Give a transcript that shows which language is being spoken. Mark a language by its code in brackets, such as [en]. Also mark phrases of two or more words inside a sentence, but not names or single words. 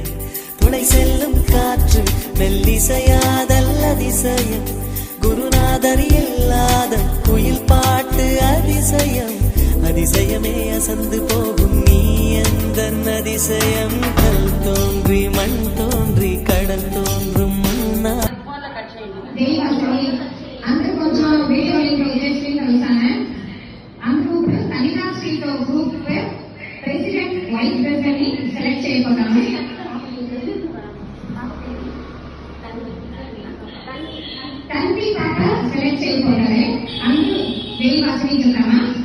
[ta] துணை செல்லும் காற்று மெல்லிசையாதல் அதிசயம். குருநாதர் இல்லாத குயில் பாட்டு அதிசயம். அதிசயமே அசந்து போகும் நீ எந்த அதிசயம். கல் தோன்றி மண் தோன்றி கடல் தோன்றும் முன்னா [te] సెలెక్ట్ చేయబోతాము. తండ్రి పాట సెలెక్ట్ చేయబోతారే అందరూ వెయ్యి వాసని చూద్దామా?